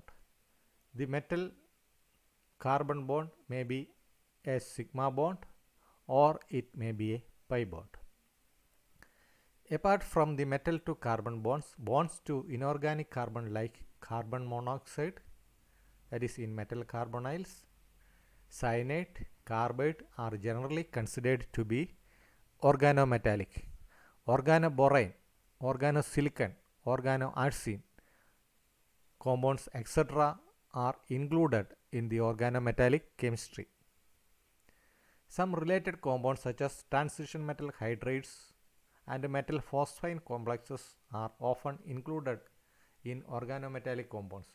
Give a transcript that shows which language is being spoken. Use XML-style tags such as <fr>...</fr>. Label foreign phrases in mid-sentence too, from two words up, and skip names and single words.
<en>The metal carbon bond may be a sigma bond or it may be a pi bond. Apart from the metal to carbon bonds, bonds to inorganic carbon like carbon monoxide, that is in metal carbonyls, cyanide, carbide are generally considered to be organometallic. Organoborane, organosilicon, organoarsine compounds etc. are included in the organometallic chemistry. Some related compounds such as transition metal hydrides and metal phosphine complexes are often included in organometallic compounds.</en>